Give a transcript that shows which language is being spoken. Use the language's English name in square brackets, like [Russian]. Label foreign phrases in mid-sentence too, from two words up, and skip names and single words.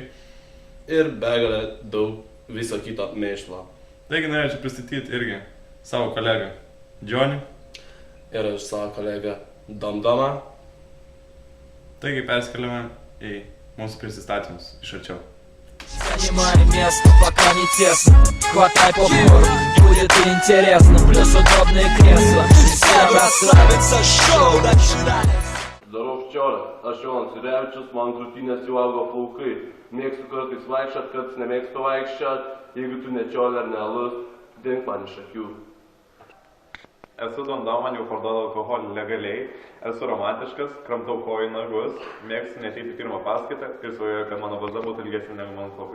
[Lithuanian] Ir begalę daug viso kito mėšlo. Taigi norėčiau pristatyti irgi savo kolegą Džonį. Ir aš savo kolegą Domdomą. Taigi perskeliame į mūsų prisistatymus iš arčiau. [Russian] Занимай место, пока не тесно. Хватай попкорн, будет интересно. Плюс удобные кресла. Всем расслабиться, шоу начинается. [Lithuanian] Darau ščiolė, aš Jonas Sirevičius, man krūtinės jau augo plaukai. Mėgstu kartais vaikščiot, kartais nemėgstu vaikščiot. Jeigu tu ne čiolė ar ne alus, dink man iš akių. Esu Domdoma, jau parduodu alkoholį legaliai, esu romantiškas, kramtau kojų nagus, mėgstu neteiti pirmą paskaitą ir svajoju, kad mano vaza būtų ilgesnė negu mano plaukai.